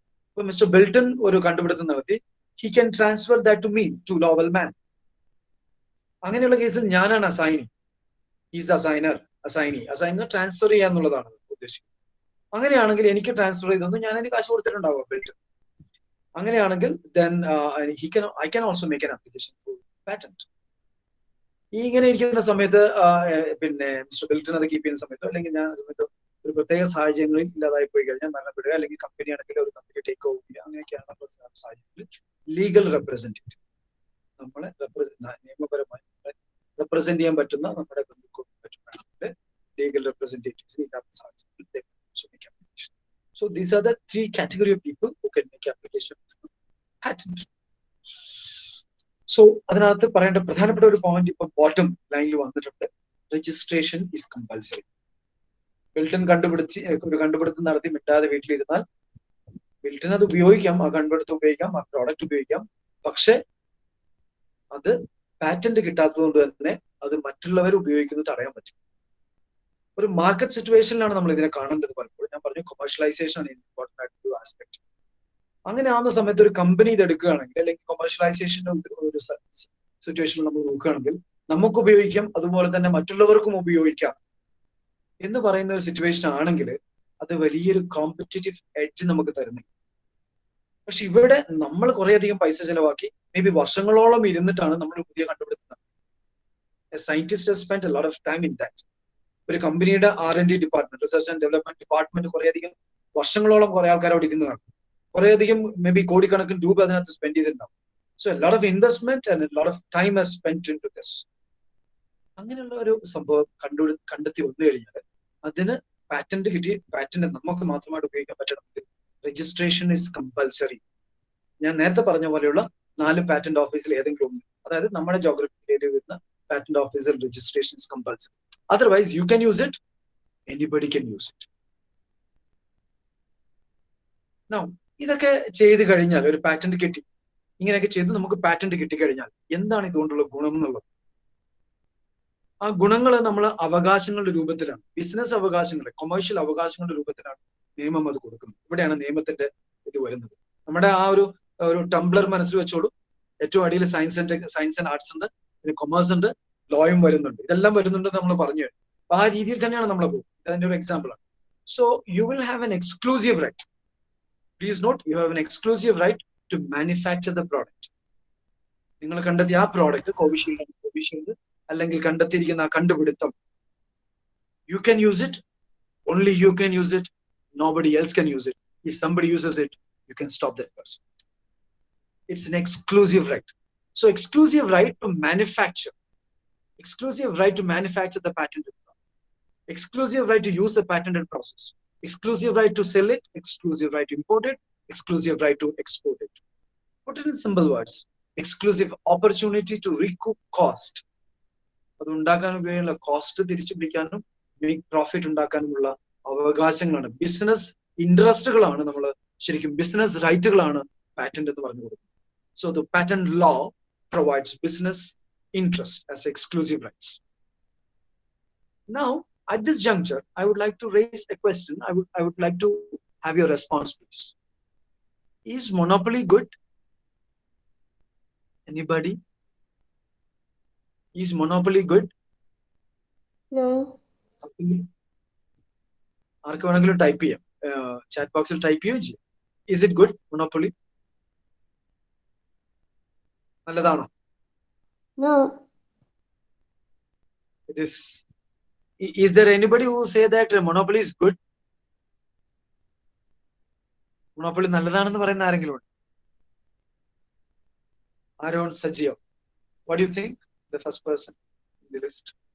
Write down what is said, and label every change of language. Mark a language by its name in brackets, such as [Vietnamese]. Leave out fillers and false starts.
[Malayalam] ഇപ്പൊ മിസ്റ്റർ ബിൽട്ടൺ ഒരു കണ്ടുപിടുത്തം നടത്തി, [English] He can transfer that to me, to Wellman. [Malayalam] അങ്ങനെയുള്ള കേസിൽ ഞാനാണ് അസൈനി, [English] is the assignee [Malayalam] ട്രാൻസ്ഫർ ചെയ്യാന്നുള്ളതാണ് ഉദ്ദേശിക്കുന്നത്. അങ്ങനെയാണെങ്കിൽ എനിക്ക് ട്രാൻസ്ഫർ ചെയ്തൊന്നും ഞാൻ അതിന് കാശ് കൊടുത്തിട്ടുണ്ടാവുക ബിൽട്ടൺ. [English] അങ്ങനെയാണെങ്കിൽ then I can also make an application for patent. [Malayalam] ഇങ്ങനെ ഇരിക്കുന്ന സമയത്ത് പിന്നെ മിസ്റ്റർ ബിൽട്ടൺ അത് കീപ്പ് ചെയ്യുന്ന സമയത്തോ അല്ലെങ്കിൽ ഞാൻ സമയത്തോ ഒരു പ്രത്യേക സാഹചര്യങ്ങളിൽ ഇല്ലാതായി പോയി കഴിഞ്ഞാൽ, മരണപ്പെടുക, അല്ലെങ്കിൽ കമ്പനി ആണെങ്കിൽ ഒരു കമ്പനി ടേക്ക് ഓവർ ചെയ്യുക, അങ്ങനെയൊക്കെയാണ് സാഹചര്യത്തിൽ ലീഗൽ റെപ്രസെന്റേറ്റീവ്, നമ്മളെ നിയമപരമായി റെപ്രസെന്റ് ചെയ്യാൻ പറ്റുന്ന നമ്മുടെ ബന്ധുക്കൾ ലീഗൽ റെപ്രസെന്റേറ്റീവ്സ് ഇല്ലാത്ത സാഹചര്യത്തിൽ. [English] So these are the 3 category of people who can make application for patent. [Malayalam] So അതിനകത്ത് പറയേണ്ട പ്രധാനപ്പെട്ട ഒരു പോയിന്റ് ഇപ്പൊ ബോട്ടം ലൈനിൽ വന്നിട്ടുണ്ട്. [English] Registration is compulsory. [Malayalam] ബിൽട്ടൺ ഒരു കണ്ടുപിടുത്തം നടത്തി മിണ്ടാതെ വീട്ടിലിരുന്നാൽ ബിൽട്ടൺ അത് ഉപയോഗിക്കാം, ആ കണ്ടുപിടുത്തം ഉപയോഗിക്കാം, ആ പ്രോഡക്റ്റ് ഉപയോഗിക്കാം. പക്ഷെ അത് പാറ്റന്റ് കിട്ടാത്തത് കൊണ്ട് തന്നെ അത് മറ്റുള്ളവർ ഉപയോഗിക്കുന്നത് തടയാൻ പറ്റും. ഒരു മാർക്കറ്റ് സിറ്റുവേഷനിലാണ് നമ്മൾ ഇതിനെ കാണേണ്ടത്. പലപ്പോഴും ഞാൻ പറഞ്ഞു കൊമേഴ്ഷ്യലൈസേഷൻ ആണ് ഇമ്പോർട്ടന്റ് ആയിട്ടുള്ള ആസ്പെക്ട്. അങ്ങനെ ആവുന്ന സമയത്ത് ഒരു കമ്പനി ഇത് എടുക്കുകയാണെങ്കിൽ, അല്ലെങ്കിൽ കൊമേഴ്ഷ്യലൈസേഷന്റെ ഒരു സിറ്റുവേഷനിൽ നമ്മൾ നോക്കുകയാണെങ്കിൽ നമുക്ക് ഉപയോഗിക്കാം, അതുപോലെ തന്നെ മറ്റുള്ളവർക്കും ഉപയോഗിക്കാം എന്ന് പറയുന്ന ഒരു സിറ്റുവേഷൻ ആണെങ്കിൽ അത് വലിയൊരു കോമ്പറ്റീറ്റീവ് എഡ്ജ് നമുക്ക് തരുന്നില്ല. പക്ഷെ ഇവിടെ നമ്മൾ കുറേയധികം പൈസ ചെലവാക്കി മേ ബി വർഷങ്ങളോളം ഇരുന്നിട്ടാണ് നമ്മൾ പുതിയ കണ്ടുപിടുത്തം. [English] Scientist has spent a lot of time in that. [Malayalam] ഒരു കമ്പനിയുടെ R&D department, research and development department കുറേയധികം വർഷങ്ങളോളം കുറെ ആൾക്കാർ അവിടെ ഇരുന്നതാണ്. കുറേയധികം മേ ബി കോടിക്കണക്കിന് രൂപ അതിനകത്ത് സ്പെൻഡ് ചെയ്തിട്ടുണ്ടാവും. [English] So a lot of investment and a lot of time has spent in to this. [Malayalam] അങ്ങനെയുള്ള ഒരു സംഭവം കണ്ടെത്തി വന്നു കഴിഞ്ഞാൽ അതിന് പാറ്റന്റ് പാറ്റന്റ് നമുക്ക് മാത്രമായിട്ട് ഉപയോഗിക്കാൻ പറ്റണമെങ്കിൽ [English] Registration is compulsory. [Malayalam] ഞാൻ നേരത്തെ പറഞ്ഞ പോലെയുള്ള 4 പാറ്റന്റ് ഓഫീസിൽ ഏതെങ്കിലും ഒന്ന്, അതായത് നമ്മുടെ ജോഗ്രഫിക്കൽ ഏരിയ വരുന്ന പാറ്റന്റ് ഓഫീസിൽ [English] Registration is compulsory. Otherwise, you can use it, anybody can use it. [Malayalam] Now, ഇതൊക്കെ ചെയ്ത് കഴിഞ്ഞാൽ ഒരു പാറ്റന്റ് കിട്ടി, ഇങ്ങനെയൊക്കെ ചെയ്ത് നമുക്ക് പാറ്റന്റ് കിട്ടിക്കഴിഞ്ഞാൽ എന്താണ് ഇതുകൊണ്ടുള്ള ഗുണം എന്നുള്ളത്? ആ ഗുണങ്ങൾ നമ്മൾ അവകാശങ്ങളുടെ രൂപത്തിലാണ്, ബിസിനസ് അവകാശങ്ങളുടെ, കൊമേഴ്ഷ്യൽ അവകാശങ്ങളുടെ രൂപത്തിലാണ് നിയമം അത് കൊടുക്കുന്നത്. ഇവിടെയാണ് നിയമത്തിന്റെ ഇത് വരുന്നത്. നമ്മുടെ ആ ഒരു ടംബ്ലർ മനസ്സിൽ വെച്ചോളൂ. ഏറ്റവും അടിയിൽ സയൻസ് ആൻഡ് ആർട്സ് ഉണ്ട്, പിന്നെ കൊമേഴ്സ് ഉണ്ട്, ലോയും വരുന്നുണ്ട്, ഇതെല്ലാം വരുന്നുണ്ട് നമ്മൾ പറഞ്ഞു. അപ്പൊ ആ രീതിയിൽ തന്നെയാണ് നമ്മൾ പോകും. അതിന്റെ ഒരു എക്സാമ്പിൾ ആണ്. [English] So you will have an exclusive right. Please note, you have an exclusive right to manufacture the product. [Malayalam] നിങ്ങൾ കണ്ടെത്തിയ ആ പ്രോഡക്റ്റ്, കോവിഷീൽഡ് അല്ലെങ്കിൽ കണ്ടെത്തിയിരിക്കുന്ന ആ കണ്ടുപിടുത്തം, [English] You can use it, only you can use it, nobody else can use it. If somebody uses it, you can stop that person. It's an exclusive right. So exclusive right to manufacture, exclusive right to manufacture the patented product, exclusive right to use the patented process, exclusive right to sell it, exclusive right to import it, exclusive right to export it. Put it in simple words, exclusive opportunity to recoup cost. [Malayalam] അത് ഉണ്ടാക്കാൻ ഉപയോഗിക്കുന്ന cost തിരിച്ചു പിടിക്കാനും big profit ഉണ്ടാക്കാനുമുള്ള അവകാശങ്ങളാണ്, business ഇൻട്രസ്റ്റുകളാണ്, നമ്മൾ ശരിക്കും business റൈറ്റുകളാണ് patent എന്ന് പറഞ്ഞു കൊടുക്കുന്നത്. [English] So the patent law provides business interest as exclusive rights. Now, at this juncture, I would like to raise a question. I would like to have your response, please. Is monopoly good? Anybody? Is monopoly good? No. [Malayalam] ആർക്ക് വേണമെങ്കിലും type ചെയ്യാം, chat ബോക്സിൽ type ചെയ്യുകയും ചെയ്യാം. [English] Is it good, monopoly? [Malayalam] നല്ലതാണോ? [English] No. It is. Is there anybody who say that monopoly is good? [Malayalam] Monopoly നല്ലതാണെന്ന് പറയുന്ന ആരെങ്കിലും ഉണ്ട്? [English] Aaron Sajio. What do you think? The first person in the list.